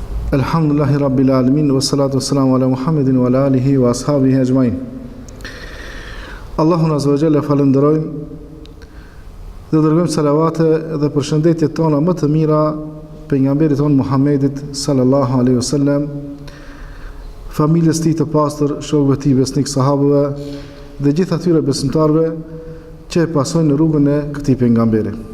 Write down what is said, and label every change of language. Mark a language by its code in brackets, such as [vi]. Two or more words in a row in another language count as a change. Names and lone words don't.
[ar] الحمد لله رب العالمين والصلاة والسلام على محمد وعلى آله وأصحابه أجمعين. [sq] Allahun [ar] عز وجل [sq] falenderojmë dhe dërgojmë salavate dhe përshëndetjet tona më të mira pejgamberit tonë Muhammedit [ar] صلى الله عليه وسلم, [sq] familjes tij të pastër, shokëve të tij besnik, sahabëve dhe gjithë atyre besimtarëve që e pasojnë në rrugën e këtij pejgamberi.